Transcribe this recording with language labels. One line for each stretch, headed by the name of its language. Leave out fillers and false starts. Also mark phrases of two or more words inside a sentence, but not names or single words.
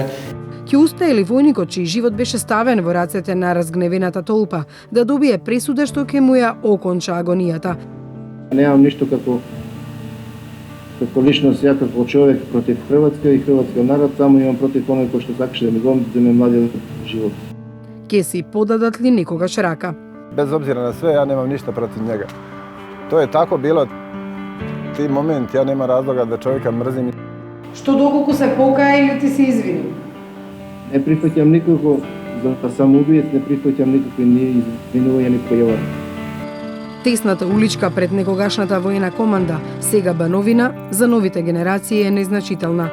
Macedonian: Ќе успее ли војникот чиј живот беше ставен во рацете на разгневената толпа да добие пресуда што ќе му ја оконча агонијата? Немам ништо како личност, ја како човек против Хрватска и хрватскиот народ, само имам против оној кој што сакаше да ми го земе младиот живот. Ке си подадат ли некогаш рака?
Serbian: Bez obzira na sve, ja nemam ništa protiv njega. To je tako bilo ti moment, ja nema razloga da čovjeka mrzim.
Macedonian: Што доколку се покаја или ти се извини? Не прифаќам никако за самоубиец, не прифаќам никакви ни извинувања ни појава. Тесната уличка пред некогашната воена команда, сега Бановина, за новите генерации е незначителна.